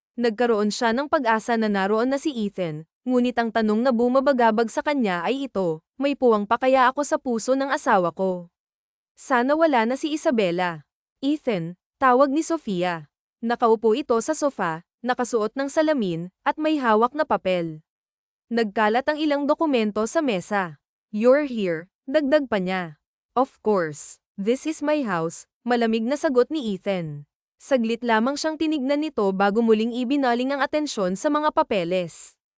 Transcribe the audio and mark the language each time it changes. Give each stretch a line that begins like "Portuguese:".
Filipino: Nagkaroon siya ng pag-asa na naroon na si Ethan, ngunit ang tanong na bumabagabag sa kanya ay ito, "May puwang pa kaya ako sa puso ng asawa ko?" Sana wala na si Isabela. "Ethan," tawag ni Sofia. Nakaupo ito sa sofa, nakasuot ng salamin, at may hawak na papel. Nagkalat ang ilang dokumento sa mesa.
English: "You're here,"
Filipino: dagdag pa niya.
English: "Of course. This is my house,"
Filipino: malamig na sagot ni Ethan. Saglit lamang siyang tinignan nito bago muling ibinaling ang atensyon sa mga papeles.